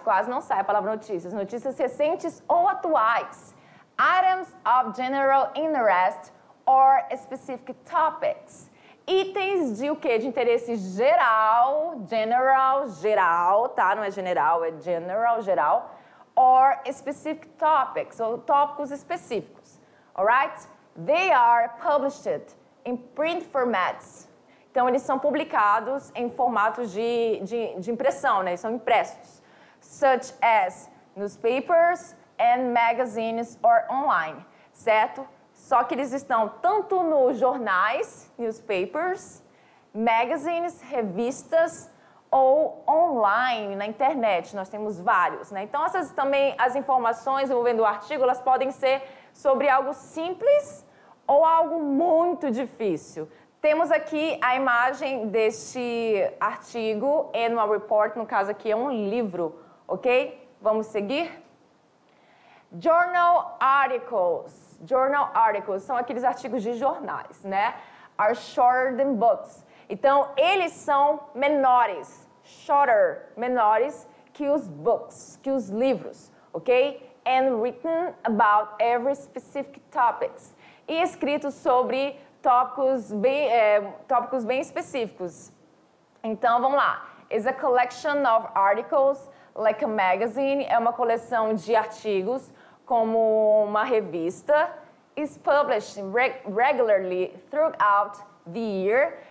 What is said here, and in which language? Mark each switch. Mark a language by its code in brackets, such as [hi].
[pt] Quase não sai a palavra notícias. Notícias recentes ou atuais. [en] Items of general interest or specific topics. [pt] Itens de o quê? De interesse geral, geral, tá? Não é general, é geral. [en] Or specific topics, [pt] ou tópicos específicos. Alright? [en] They are published in print formats. [pt] Então, eles são publicados em formatos de impressão, né? Eles são impressos. [en] Such as newspapers and magazines or online, certo? [pt] Só que eles estão tanto nos jornais, newspapers, magazines, revistas, ou online, na internet. Nós temos vários, né? Então, essas também, as informações envolvendo o artigo, elas podem ser sobre algo simples ou algo muito difícil. Temos aqui a imagem deste artigo, Annual Report, no caso aqui é um livro, ok? Vamos seguir? Journal articles. Journal articles são aqueles artigos de jornais, né? [en] Are shorter than books. [pt] Então, eles são menores, shorter, menores que os books, que os livros, ok? [en] And written about every specific topics. [pt] E escritos sobre tópicos bem específicos. Então, vamos lá. [en] Is a collection of articles like a magazine. [pt] É uma coleção de artigos como uma revista. [en] Is published regularly throughout the year.